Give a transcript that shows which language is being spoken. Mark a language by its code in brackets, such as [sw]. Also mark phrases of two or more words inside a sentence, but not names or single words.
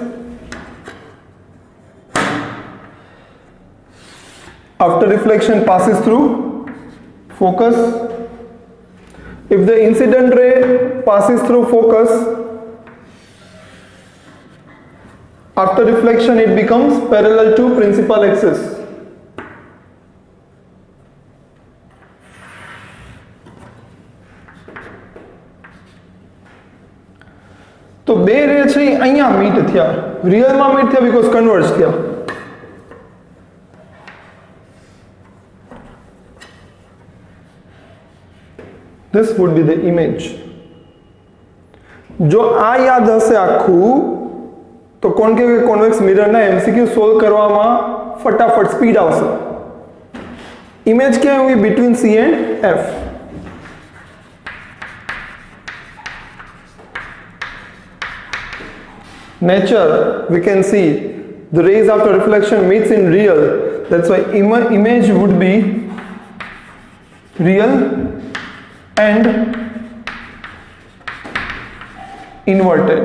[en] After reflection passes through focus. If the incident ray passes through focus, after reflection it becomes parallel to principal axis. [gu] તો બે રે છે અહીંયા મીટ થયા, રિયલમાં મીટ થયા [en] because converge [gu] થયા. [en] This would be the image. [gu] જો આ યાદ હશે આખું તો [en] concave convex [gu] મિરરના એમસીક્યુ સોલ્વ કરવામાં ફટાફટ સ્પીડ આવશે. [en] ઇમેજ [gu] ક્યાં હોય? [en] between C and F. Nature, we can see the rays after reflection meets in real. That's why image would be real and inverted.